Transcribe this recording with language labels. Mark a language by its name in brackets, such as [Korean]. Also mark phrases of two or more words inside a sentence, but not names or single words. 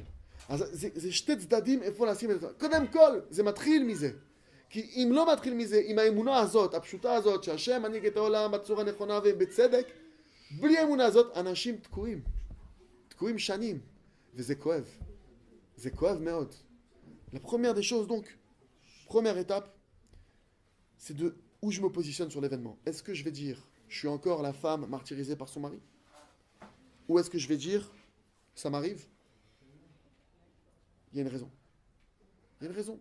[Hebrew] אז זה שתי צדדים איפה לשים את זה. קודם כל, זה מתחיל מזה. כי אם לא מתחיל מזה, עם האמונה הזאת, הפשוטה הזאת, שהשם מנהיג את העולם בצורה נכונה ובצדק, בלי האמונה הזאת, אנשים תקועים. תקועים שנים. וזה כואב. זה כואב מאוד. [French] La première des choses, donc, première étape, c'est de où je me positionne sur l'événement. Est-ce que je vais dire, je suis encore la femme martyrisée par son mari? Ou est-ce que je vais dire, ça m'arrive? Il y a une raison. Il y a une raison.